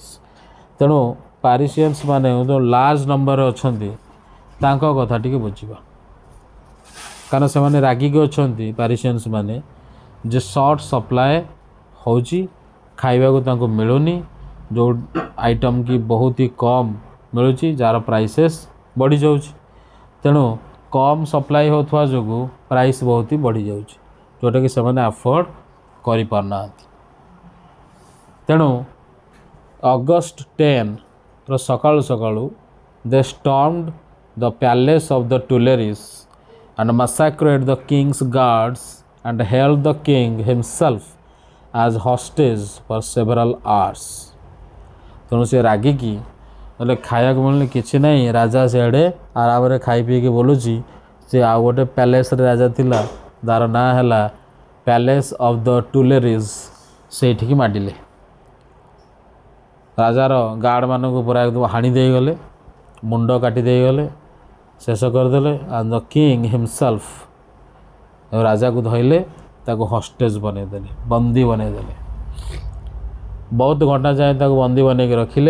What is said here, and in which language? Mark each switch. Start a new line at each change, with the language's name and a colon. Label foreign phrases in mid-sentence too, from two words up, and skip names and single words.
Odia: ତେଣୁ ପ୍ୟାରିସିଆନ୍ସ ମାନେ ଯେଉଁ
English: large numberରେ
Odia: ଅଛନ୍ତି ତାଙ୍କ କଥା ଟିକେ ବୁଝିବା କାରଣ ସେମାନେ ରାଗିକି ଅଛନ୍ତି ପ୍ୟାରିସିଆନ୍ସ ମାନେ ଯେ
English: short supply
Odia: ହେଉଛି ଖାଇବାକୁ ତାଙ୍କୁ ମିଳୁନି ଯେଉଁ ଆଇଟମ୍ କି ବହୁତ ହି କମ୍ ମିଳୁଛି ଯାହାର ପ୍ରାଇସେସ୍ ବଢ଼ିଯାଉଛି ତେଣୁ କମ୍ ସପ୍ଲାଏ ହେଉଥିବା ଯୋଗୁଁ ପ୍ରାଇସ୍ ବହୁତ ହି ବଢ଼ିଯାଉଛି ଯେଉଁଟାକି ସେମାନେ ଆଫୋର୍ଡ଼ କରିପାରୁନାହାନ୍ତି। ତେଣୁ ଅଗଷ୍ଟ 10 ସକାଳୁ ସକାଳୁ
English: they stormed the Palace of the Tuileries and massacred the king's guards and held the king himself as hostage for several hours।
Odia: ତେଣୁ ସେ ରାଗିକି ବୋଲେ ଖାଇବାକୁ ମିଳୁନି କିଛି ନାହିଁ ରାଜା ସିଆଡ଼େ ଆରାମରେ ଖାଇ ପିଇକି ବୋଲୁଛି ସେ ଆଉ ଗୋଟେ ପ୍ୟାଲେସ୍ରେ ରାଜା ଥିଲା ତାର ନାଁ ହେଲା ପ୍ୟାଲେସ୍ ଅଫ୍ ଦ ଟୁଲେରିଜ୍ ସେଇଠିକି ମାଡ଼ିଲେ ରାଜାର ଗାର୍ଡ଼ମାନଙ୍କୁ ପୁରା ଏକଦମ ହାଣି ଦେଇଗଲେ ମୁଣ୍ଡ କାଟି ଦେଇଗଲେ ଶେଷ କରିଦେଲେ
English: and the king himself
Odia: ରାଜାକୁ ଧଇଲେ ତାକୁ ହଷ୍ଟେଜ୍ ବନେଇଦେଲେ ବନ୍ଦୀ ବନେଇଦେଲେ ବହୁତ ଘଣ୍ଟା ଯାଏଁ ତାକୁ ବନ୍ଦୀ ବନେଇକି ରଖିଲେ।